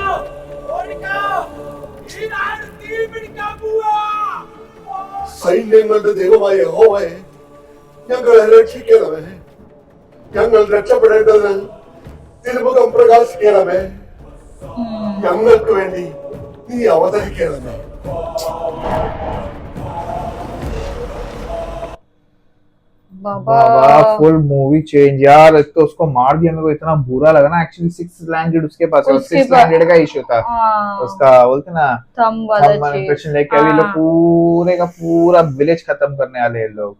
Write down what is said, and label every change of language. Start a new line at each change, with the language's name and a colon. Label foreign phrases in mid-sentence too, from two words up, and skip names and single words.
Malayalam: ഓടിക്കാ, ഈ നാട് തീ പിടിക്കാൻ പോവാ. സൈന്യങ്ങളുടെ ദൈവമായ യഹോവയെ ഞങ്ങളെ രക്ഷിക്കണമേ. ഞങ്ങൾ രക്ഷപ്പെടേണ്ടത് തിരുമുഖം പ്രകാശിക്കണമേ. ഞങ്ങൾക്ക് വേണ്ടി നീ അവതരിക്കണമേ.
Hindi: बाबा
English: full movie change
Hindi: यार. एक तो उसको मार दिया, मेरे को इतना बुरा लगा ना. एक्चुअली 6 लैंग्वेज उसके पास है, 6 लैंग्वेज का इशू था उसका. बोलते ना थंब वाला इम्प्रेशन लेके अभी लोग पूरे का पूरा विलेज खत्म करने वाले हैं लोग.